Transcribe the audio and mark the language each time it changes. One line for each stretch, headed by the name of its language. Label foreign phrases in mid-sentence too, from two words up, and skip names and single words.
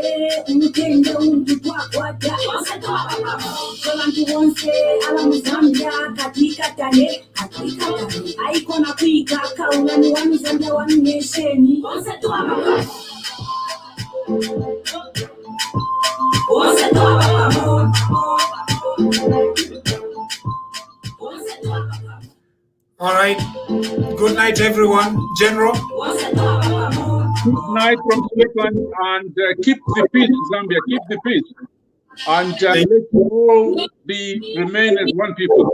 Bemba: umutende undu twakwata solantu wonse ala muzambia katikatane aikona kuikaka ulani wa muzambia wa mnesheni Bonse Twaba pamo
English: All right. Good night, everyone. General. Good night from Scotland, and keep the peace, Zambia. Keep the peace, and let all remain as one people.